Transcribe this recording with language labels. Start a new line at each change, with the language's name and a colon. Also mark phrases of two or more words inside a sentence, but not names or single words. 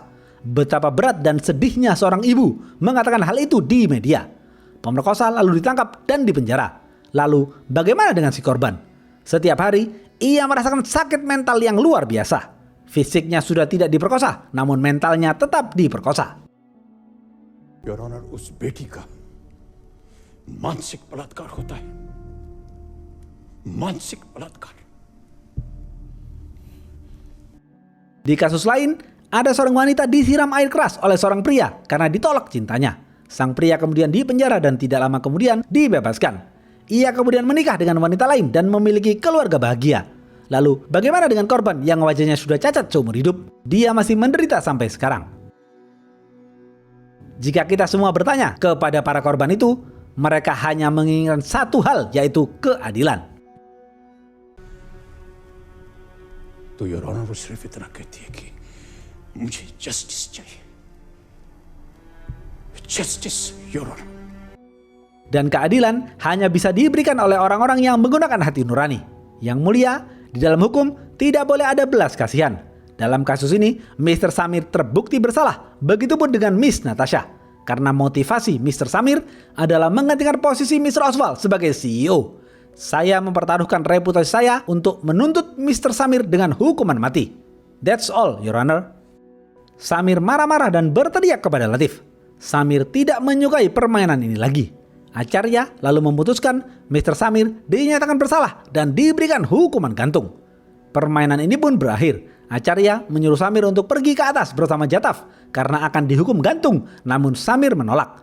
Indonesian: Betapa berat dan sedihnya seorang ibu mengatakan hal itu di media. Pemerkosa lalu ditangkap dan dipenjara. Lalu bagaimana dengan si korban? Setiap hari ia merasakan sakit mental yang luar biasa. Fisiknya sudah tidak diperkosa, namun mentalnya tetap diperkosa.
English: Your Honor,
Hindi: उस बेटी का मानसिक बलात्कार होता है, मानसिक बलात्कार.
Indonesian: Di kasus lain, ada seorang wanita disiram air keras oleh seorang pria karena ditolak cintanya. Sang pria kemudian dipenjara dan tidak lama kemudian dibebaskan. Ia kemudian menikah dengan wanita lain dan memiliki keluarga bahagia. Lalu bagaimana dengan korban yang wajahnya sudah cacat seumur hidup? Dia masih menderita sampai sekarang. Jika kita semua bertanya kepada para korban itu, mereka hanya menginginkan satu hal, yaitu keadilan.
Hindi: तो
English: Your Honor
Hindi: वो सिर्फ इतना कहती है कि मुझे जस्टिस चाहिए.
English: Justice, Your Honor.
Indonesian: Dan keadilan hanya bisa diberikan oleh orang-orang yang menggunakan hati nurani. Yang mulia, di dalam hukum tidak boleh ada belas kasihan. Dalam kasus ini, Mr. Samir terbukti bersalah. Begitupun dengan Miss Natasha. Karena motivasi Mr. Samir adalah menggantikan posisi Mr. Oswald sebagai CEO. Saya mempertaruhkan reputasi saya untuk menuntut Mr. Samir dengan hukuman mati.
English: That's all, Your Honor.
Indonesian: Samir marah-marah dan berteriak kepada Latif. Samir tidak menyukai permainan ini lagi. Acarya lalu memutuskan Mr. Samir dinyatakan bersalah dan diberikan hukuman gantung. Permainan ini pun berakhir. Acarya menyuruh Samir untuk pergi ke atas bersama Jataf karena akan dihukum gantung, namun Samir menolak.